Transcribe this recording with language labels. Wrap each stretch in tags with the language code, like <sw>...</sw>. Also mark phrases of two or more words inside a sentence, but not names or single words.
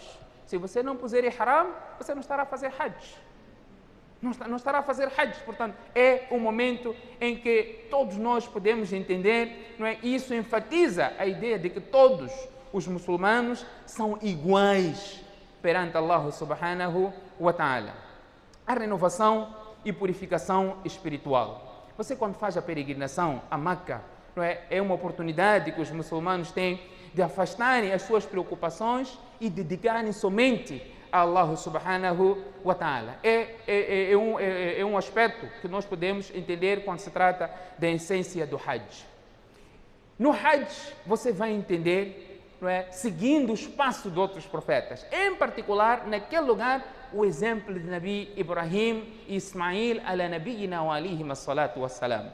<pt>Se você não puser ihram, você não estará a fazer hajj. Não estará a fazer hajj. Portanto, é um momento em que todos nós podemos entender, não é? E isso enfatiza a ideia de que todos os muçulmanos são iguais perante</pt> <ar>الله سبحانه وتعالى.</ar> <pt>A renovação e purificação espiritual. Você, quando faz a peregrinação a Meca, não é? É uma oportunidade que os muçulmanos têm de afastarem as suas preocupações e dedicarem somente a</pt> <ar>الله سبحانه وتعالى.</ar> <pt>É um aspecto que nós podemos entender quando se trata da essência do Hajj. No Hajj, você vai entender, não é? Seguindo os passos de outros profetas. Em particular, naquele lugar, o exemplo de Nabi Ibrahim e Ismail</pt> <ar>على نبينا وعليهم الصلاة والسلام.</ar>